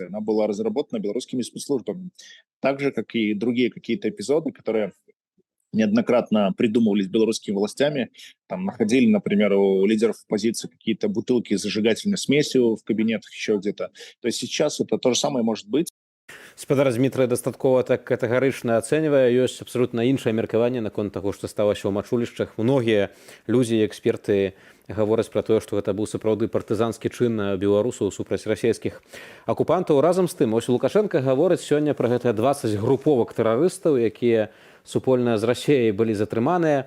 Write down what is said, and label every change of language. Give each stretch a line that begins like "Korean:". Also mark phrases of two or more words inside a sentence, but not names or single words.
Russian: Она была разработана белорусскими спецслужбами. Так же, как и другие какие-то эпизоды, которые неоднократно придумывались белорусскими властями. Там находили, например, у лидеров оппозиции какие-то бутылки с зажигательной смесью в кабинетах, еще где-то. То есть сейчас это то же самое может быть.
Belarusian: Спадар Дмітрый дастаткова так катэгарычна ацэньвае, ёсць абсалютна іншае меркаванне наконт таго, што сталася ў мачулішчах. Многія людзі, эксперты гавораць пра тое, што гэта быў сапраўды партызанскі чын беларусаў супраць расійскіх акупантаў. Разам з тым, ось Лукашенко гаворыць сёння пра гэтыя 20 груповак тэрарыстаў, якія супольна з Расіяй былі затрыманыя.